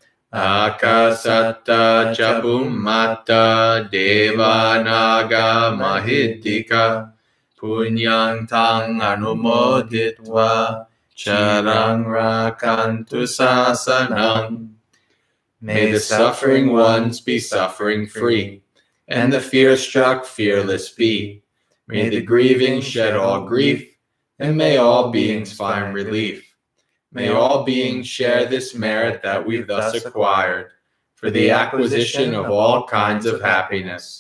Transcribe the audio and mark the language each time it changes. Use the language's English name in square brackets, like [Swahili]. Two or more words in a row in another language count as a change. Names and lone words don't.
[Pali] akasata cha bhummata deva naga mahiddhika, punyang tang anumoditva, charang rakantu sasanam. [English] May the suffering ones be suffering free, and the fear-struck fearless be. May the grieving shed all grief, and may all beings find relief. May all beings share this merit that we've thus acquired, for the acquisition of all kinds of happiness.